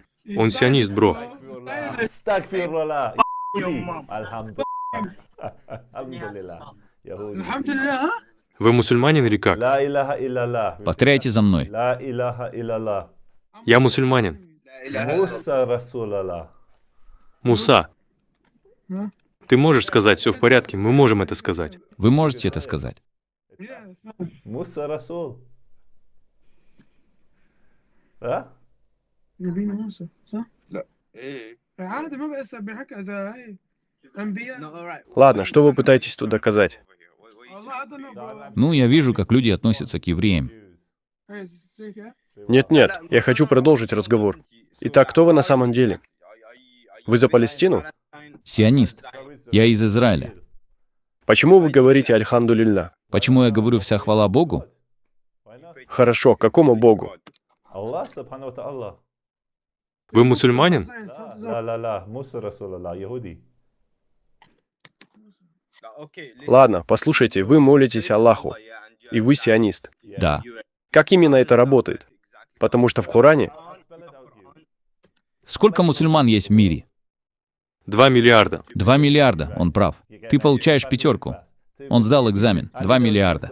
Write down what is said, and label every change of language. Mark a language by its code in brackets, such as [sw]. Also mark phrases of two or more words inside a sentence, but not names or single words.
[ru] Он сионист, бро. Вы мусульманин или как? Повторяйте за мной. Я мусульманин. Муса. Ты можешь сказать, все в порядке, мы можем это сказать. Вы можете это сказать. [ar] موسى رسول نبينا موسى صح؟ لا ايه عادي ما بقى بيحكي اذا هي انبياء. [ru] Ладно, что вы пытаетесь тут доказать? [en] والله I don't know, bro. [ru] Ну, я вижу, как люди относятся к евреям. [en] Hey, sick, yeah? [ru] Нет, я хочу продолжить разговор. Итак, кто вы на самом деле? Вы за Палестину? Сионист. Я из Израиля. Почему вы говорите «Альхамдулилля»? Почему я говорю «вся хвала Богу»? Хорошо, какому Богу? [ar] الله سبحانه وتعالى [ru] Вы мусульманин? [ar] لا لا لا موسى رسول الله يهودي [ru] Ладно, послушайте, вы молитесь Аллаху, и вы сионист. Да. Как именно это работает? Потому что в Коране... Сколько мусульман есть в мире? 2 миллиарда. 2 миллиарда, он прав. Ты получаешь 5. Он сдал экзамен. 2 миллиарда.